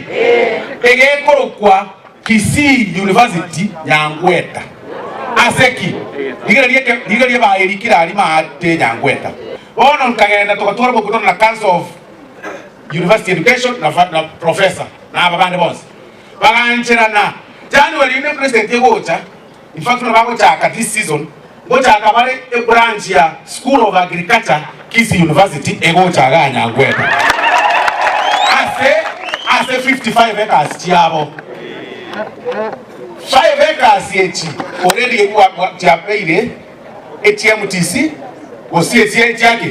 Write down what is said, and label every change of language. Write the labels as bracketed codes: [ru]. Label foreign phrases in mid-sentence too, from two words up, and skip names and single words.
[guz] egekoro kwa Kisii University Nyangweta aseki digerie ba erikira ali maate Nyangweta ono nkagenda tukatwara bokutana na Council of University Education na professor na ababande bonse bagancherana January ne president yegocha [en] in fact [guz] no bagocha [en] this season [guz] gocha akabale a branch ya School of Agriculture Kisii University egocha ga Nyangweta ase 55 acres chiabo 5 acres yechi already kwa chapeire ATMTC osie chake